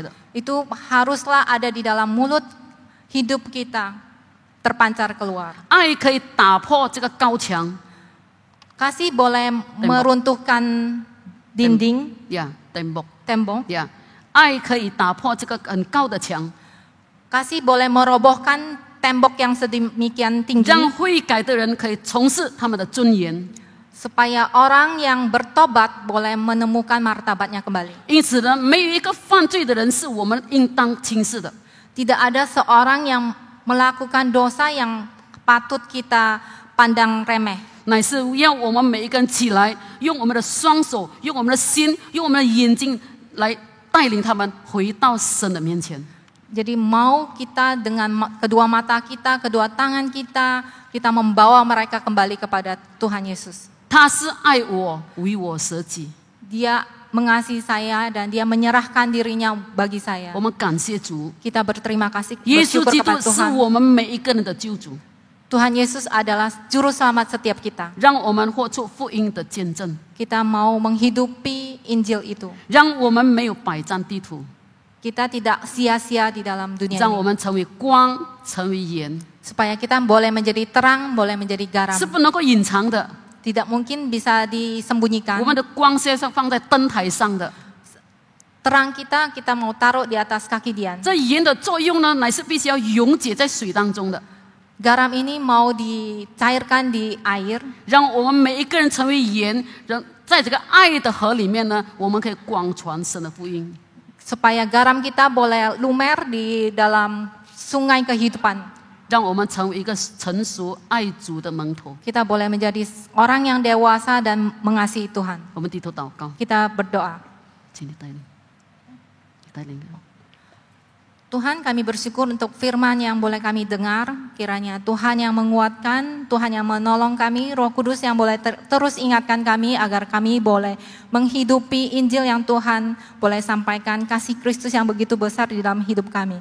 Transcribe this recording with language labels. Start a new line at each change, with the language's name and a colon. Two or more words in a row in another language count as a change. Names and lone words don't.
Indonesian: Itu haruslah ada di dalam mulut hidup kita, terpancar keluar.
Chinese: 爱可以打破这个高墙
Indonesian: Kasih boleh meruntuhkan dinding, 呀，tembok tembok.
Chinese: 呀，爱可以打破这个很高的墙，
Indonesian: Kasih boleh merobohkan tembok yang sedemikian tinggi,
Chinese: 让悔改的人可以重视他们的尊严。
Indonesian: supaya orang yang bertobat boleh menemukan martabatnya kembali.
Chinese: 因此呢，没有一个犯罪的人是我们应当轻视的。
Indonesian: Tidak ada seorang yang melakukan dosa yang patut kita pandang remeh.
Chinese: 乃是要我们每一个人起来，用我们的双手，用我们的心，用我们的眼睛来带领他们回到神的面前。
Indonesian: Jadi mau kita dengan kedua mata kita, kedua tangan kita, kita membawa mereka kembali kepada Tuhan Yesus.
Chinese: 他是爱我，为我舍己。
Indonesian: Dia mengasihi saya dan dia menyerahkan dirinya bagi saya.
Chinese: 我们感谢主，
Indonesian: Kita berterima kasih,
Chinese: 耶稣
Indonesian: bersyukur
Chinese: 基督
Indonesian: kepada
Chinese: 是
Indonesian: Tuhan.
Chinese: 我们每一个人的救主。
Indonesian: Tuhan Yesus adalah juru selamat setiap kita.
Chinese: 让我们活出福音的见证，
Indonesian: Kita mau menghidupi Injil itu.
Chinese: 让我们没有百战地图，
Indonesian: Kita tidak sia-sia di dalam dunia
Chinese: 让我
Indonesian: ini.
Chinese: 们成为光，成为盐，
Indonesian: Supaya kita boleh menjadi terang, boleh menjadi garam.
Chinese: 是不能够隐藏的。
Indonesian: Tidak mungkin bisa
Chinese: 我
Indonesian: disembunyikan.
Chinese: 们的光是要放在灯台上的。
Indonesian: Terang kita mau taruh di atas kaki Dian.
Chinese: 这盐的作用呢，乃是必须要溶解在水当中的，
Indonesian: Garam ini mau dicairkan di air.
Chinese: 让我们每一个人成为盐，让在这个爱的河里面呢，我们可以广传神的福音。
Indonesian: Supaya garam kita boleh lumer di dalam sungai kehidupan.
Chinese: 让我们成为一个成熟爱主的门徒。
Indonesian: Kita boleh menjadi orang yang dewasa dan mengasihi Tuhan.
Chinese: 我们低头祷告，
Indonesian: Kita berdoa.
Chinese: 请你带领，带领。
Indonesian: Tuhan, kami bersyukur untuk firman yang boleh kami dengar. Kiranya Tuhan yang menguatkan, Tuhan yang menolong kami, Roh Kudus yang boleh terus ingatkan kami agar kami boleh menghidupi Injil yang Tuhan boleh sampaikan, kasih Kristus yang begitu besar di dalam hidup kami.